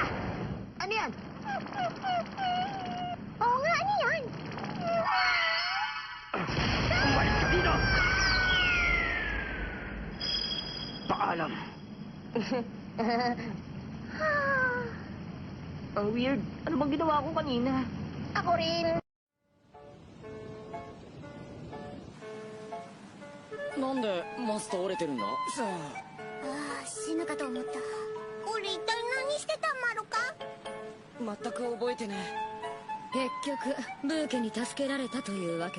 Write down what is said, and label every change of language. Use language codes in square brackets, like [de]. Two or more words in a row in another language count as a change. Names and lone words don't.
[tl] Ano yan? Oo nga, ano yan? Bumalik ka dito! Paalam. Ang weird. Ano bang ginawa ko kanina? Ako rin. [ja] なんでマスト折れてるんださ死ぬかと思った。俺一体何してたんまろか？あ全く覚えてね結局ブーケに助けられたというわけか。